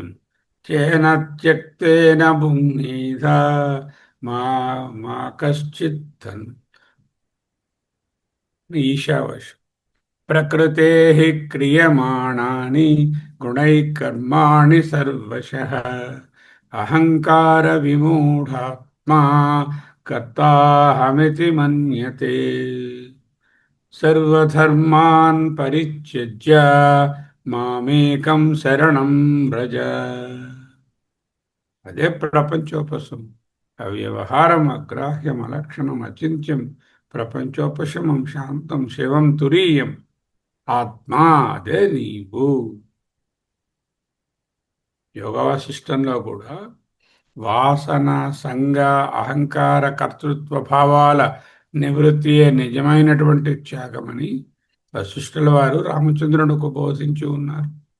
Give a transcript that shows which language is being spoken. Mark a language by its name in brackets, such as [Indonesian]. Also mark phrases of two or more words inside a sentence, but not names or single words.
[Sanskrit] చేన త్యక్తేన భుంగీధ మా మా కశ్చిత్ ఈశావాస్యం. ప్రకృతే క్రియమాణాని గుణైః కర్మాణి సర్వశః అహంకార విమూఢాత్మా కర్తాహమితి మన్యతే సర్వధర్మాన్ పరిత్యజ్య మామేకం శరణం వ్రజ. [Telugu] అదే ప్రపంచోపశమం. [Sanskrit] అవ్యవహారం అగ్రాహ్యం అలక్షణం అచింత్యం ప్రపంచోపశమం శాంతం శివం తురీయం. [Telugu] ఆత్మా అదే నీవు. యోగ వాసిష్టంలో కూడా వాసన సంగ అహంకార కర్తృత్వ భావాల నివృత్తియే నిజమైనటువంటి త్యాగమని వశిష్ఠుల వారు రామచంద్రునికి బోధించి ఉన్నారు.